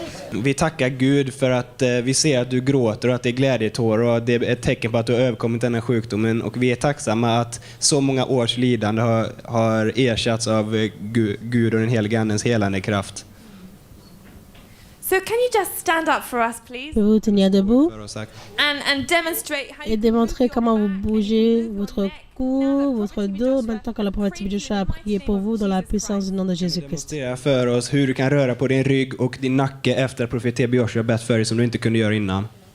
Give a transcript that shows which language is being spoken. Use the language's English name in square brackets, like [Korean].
[Swedish] Vi tackar Gud för att vi ser att du gråter och att det är glädjetårar och det är ett tecken på att du har överkommit den här sjukdomen, och vi är tacksamma att så många års lidande har ersatts av Gud och den helige Andens helande kraft. [English] So can you just stand up for us, please, [French] Pouvez-vous tenir debout [Swedish] För oss sagt. [English] and demonstrate how [French] et démontrer comment vous bougez votre cou, votre dos, maintenant que le prophète Joshua a prié pour vous dans la puissance du nom de Jésus-Christ. [Swedish] Demonstrera för oss hur du kan röra på din rygg och din nacke efter att profet T.B. Joshua bett för dig som du inte kunde göra innan.